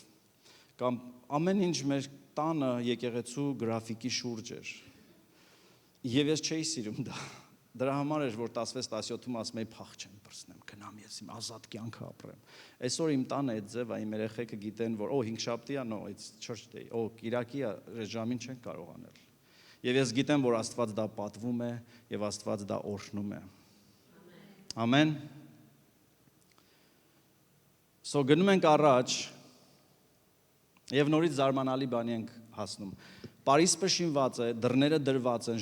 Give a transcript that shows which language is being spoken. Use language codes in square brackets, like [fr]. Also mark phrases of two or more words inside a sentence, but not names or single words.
[hy] Կամ ամեն ինչ մեր տանը եկեղեցու գրաֆիկի շուրջ էր։ Եվ ես չէի սիրում դա։ Դրա համար էր, որ 16-17-ում ասում էի փախ չեմ բրցնեմ, գնամ ես իմ ազատ կյանքը ապրեմ։ Այսօր իմ տանը այդ ձևը իմ երեխեքը գիտեն, որ հինգշաբթի է, [en] no, it's church day, [hy] կիրակի է, այս ժամին չեն կարող անել։ Եվ ես գիտեմ, որ Աստված դա պատվում է եւ Աստված դա օրհնում է։ Ամեն։ So գնում ենք առաջ եւ նորից զարմանալի բանի ենք հասնում։ Պարիսպը շինված է, դռները դրված են,